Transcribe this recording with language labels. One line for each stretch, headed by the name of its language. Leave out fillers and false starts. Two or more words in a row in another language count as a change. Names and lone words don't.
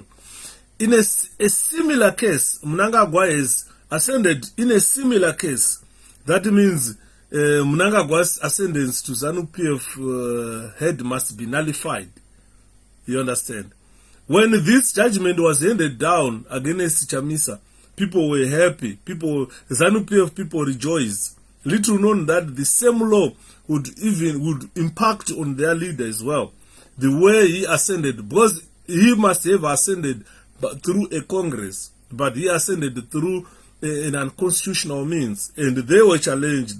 English: In a similar case, Mnangagwa is ascended in a similar case. That means Mnangagwa's ascendance to ZANU-PF head must be nullified. You understand? When this judgment was handed down against Chamisa, people were happy. ZANU-PF people rejoiced. Little known that the same law would impact on their leader as well. The way he ascended, because he must have ascended through a Congress, but he ascended through an unconstitutional means, and they were challenged.